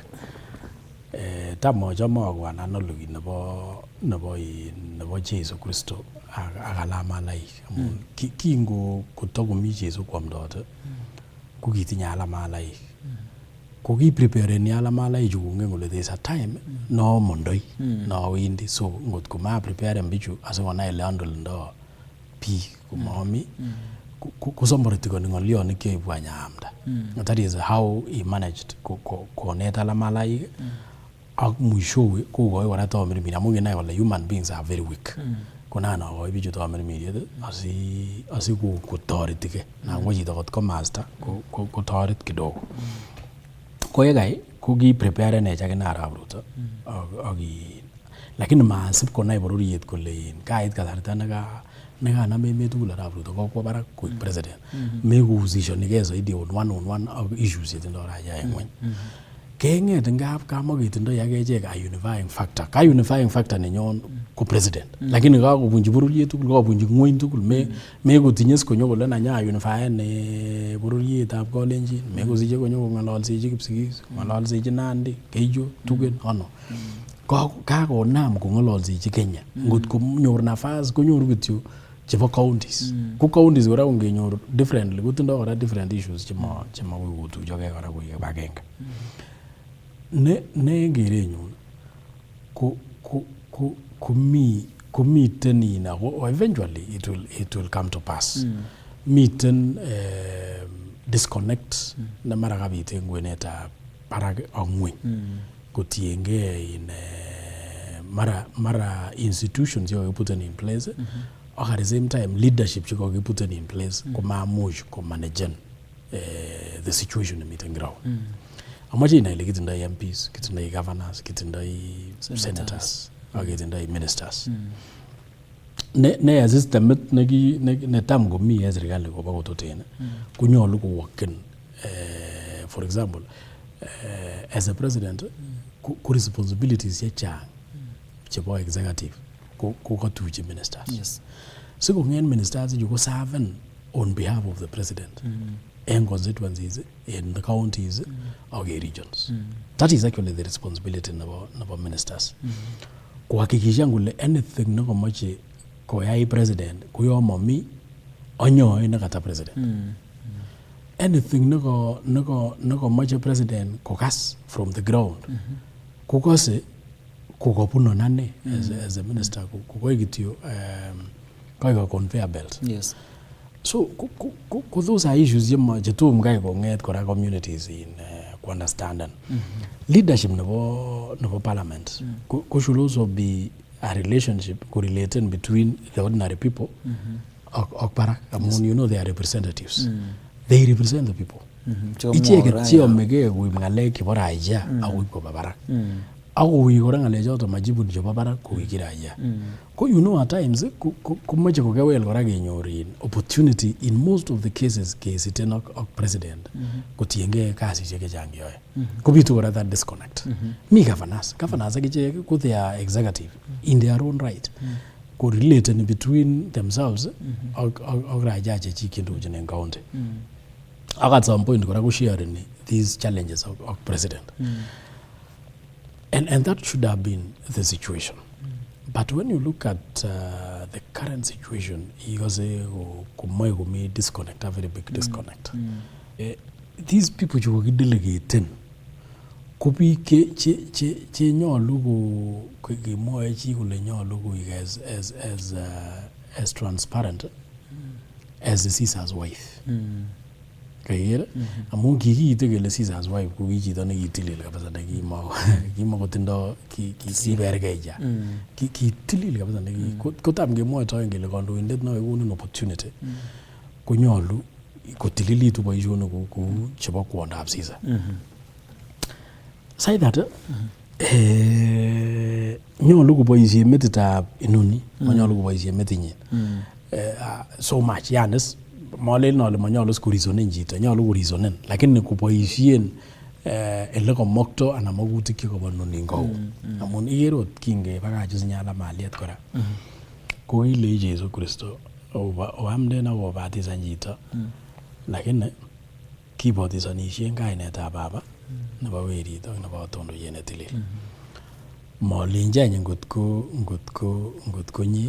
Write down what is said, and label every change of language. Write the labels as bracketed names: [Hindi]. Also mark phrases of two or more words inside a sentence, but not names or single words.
[Kalenjin] Tam achame akwan analogy nebo Jesu Kristo ak alamalaik amun kingo kotakomi Jesu kwamdote ko kitinye alamalaik ko kiprepareni alamalaik chu kongen kole [English] there's a time [Kalenjin] no mondoi no wendi so ngot ko ma prepare bichu asikonai ele handlendo biik komami kusomboretikoni ng'olyonik cheibwa nyaamda. [English] That is how he managed [Kalenjin] konet alamalaik ak mwishowe kokoi kora tamirmir amun kenai kole [English] human beings are very weak. [Kalenjin] Konan akoi bichu tamirmiriet asi kotoretike nan ko chito kot ko master kotoret kidogo. Ko yekai ko kiprepare nech akine Arap Ruto lakini masib konai bororiet kole kait kasarta nekanam emet tugul Arap Ruto kokwo barak koik president mekuhusishonike zaidi [English] on one [Kalenjin] ak issues chetindoi raia en ng'weny. Keng'et ngap kamaketindoi akechek [English] a unifying factor. [Kalenjin] Ka [English] unifying factor [Kalenjin] nenyon ko president lakini kakobunchi bororiet tugul kakobunchi ng'weny tugul mekotinye sikonyo kole nanya unifyen bororietab Kalenjin mekosiche konyo kong'ololsechi Kipsigis kong'ololsechi Nandi Keijo Tugen ano kakonam kong'ololsechi Kenya ngot konyor nafas konyoru kityo chebo counties ko counties kora kongenyor differently kotindoi kora [English] different issues [Kalenjin] chema kotuchogei kora koik kibagenge. Ne kerenyun kumiten ina [English] eventually it will come to pass. [Kalenjin] Miten disconnect na mara kabit en kwenetab barak ak ngweny kotiengei in mara institutions chekokiputen [English] in place [Kalenjin] ak [English] at the same time [Kalenjin] leadership chekokiputen [English] in place [Kalenjin] komamuch komanagen [English] the situation [Kalenjin] nemiten ground. Amache inai ile kitindoi MPs, kitindoi governors, kitindoi senators ak kitindoi ministers. Ne systemit netam komi en serikali kobo kototen konyolu koworken [English] for example as a president [Kalenjin] ko responsibilities chechang chebo executive ko katuchi ministers. [English] Yes. So kongen ministers you go serve on behalf of the president in constituencies, in the counties or regions. That is actually the responsibility of ministers. [Kalenjin] Kuhakikisha ngule anything nekomoche koyai president kuyo mami onyoe nekata president. Anything nekomoche president kokas [English] from the ground [Kalenjin] kukose kukopuno nane [English] as a minister [Kalenjin] kukoikityo kaiko [English] conveyor belt. Yes. So those are issues [Kalenjin] chetum kai konget kora [English] communities in understanding. Leadership nebo parliament should also be a relationship correlated between the ordinary people [Kalenjin] ak barak. [English] You know they are representatives. They represent the people. [Kalenjin] Icheket cheyomege kuib ngalek chebo raia akuib koba barak. Ako kora ngale choto majibu chebo barak kuwiki raia. Ko [English] you know at times [Kalenjin] kumoche kokewel kora kenyorin opportunity [English] in most of the cases [Kalenjin] kesiten ak president kotienge kasisiek chechang yoe. Kobitu kora [English] that disconnect. Mi governors [Kalenjin] akichek ko [English] they are executive in their own right. Correlated between themselves [Kalenjin] ak raia chechik chendochin en county. [English] At some point [Kalenjin] kora kusharing [English] these challenges of president. And that should have been the situation. But when you look at the current situation, you say kumoe disconnect, a very big disconnect. These people who are delegating, [Kalenjin] kubi che nyolu kumoe chi kule nyolu [English] as transparent as the Caesar's wife. [Kalenjin] Kayere amun kikiite kele Caesar's wife ko kichito nekitilil kabisa nekimokotindo kibergeja kitilil kabisa kotam kemwoitoen kele kandoindet nekokonin opportunity konyolu kotililitu boisionik kou chebo kwondab Caesar. [English] Say that [Kalenjin] nyolu koboisie metitab inoni manyolu koboisie metinyin [English] so much [Kalenjin] yanis malel nole manyolu kurisonen chito nyolu kurisonen lakini kuboisien ele komokto anan makutik chekobo noni ngou amun ikere ot kingebakach sinyala maliet kora ko kile Jesu Kristo oamden ak obatisan chito lakini kibatisanisien kainetab Baba nebo werit ak nebo tondoyet netilil molinjany ngotko nye